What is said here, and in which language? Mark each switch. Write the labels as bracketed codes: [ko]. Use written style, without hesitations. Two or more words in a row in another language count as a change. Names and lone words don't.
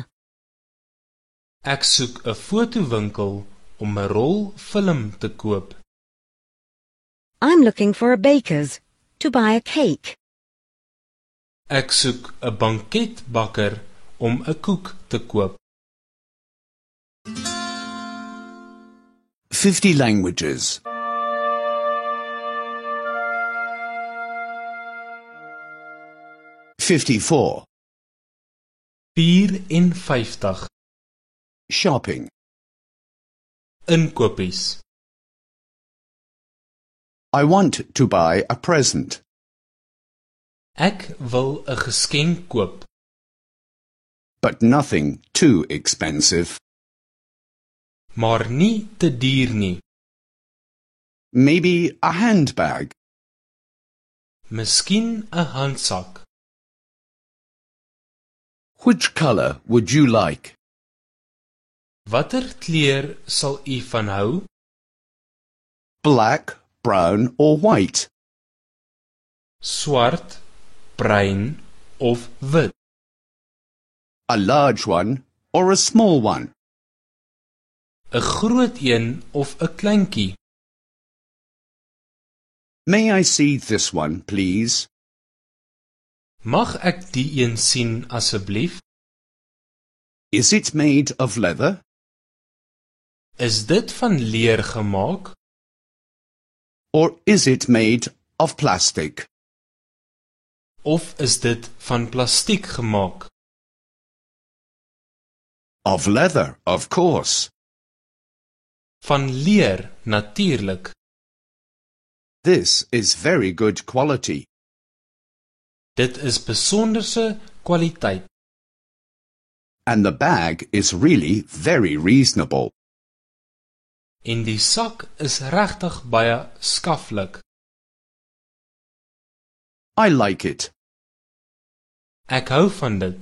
[af] Ek soek 'n fotowinkel om 'n rol film te koop. [en] I'm looking for a baker's to buy a cake. [af] Ek soek 'n banketbakker om 'n koek te koop. [en] 50 languages. 54. 54. Shopping. [af] Inkopies. [en] I want to buy a present. [af] Ek wil 'n geskenk koop, [en] But nothing too expensive. [af] maar nie te duur nie. [en] Maybe a handbag. [af] Miskien 'n handsak. [en] Which color would you like? [af] Watter kleur sal u van hou? [en] Black, brown or white? [af] Swart, bruin of wit? [en] A large one or a small one? [af] 'n groot een of 'n kleintjie? [en] May I see this one, please? [af] Mag ek die een sien asseblief? [en] Is it made of leather? [af] Is dit van leer gemaak [en] Or is it made of plastic? [af] of is dit van plastiek gemaak? [en] Of leather, of course. [af] Van leer, natuurlik. [en] This is very good quality. [af] Dit is besonderse kwaliteit. [en] And the bag is really very reasonable. [af] En die sak is regtig baie skaflik. [en] I like it. [af] Ek hou van dit.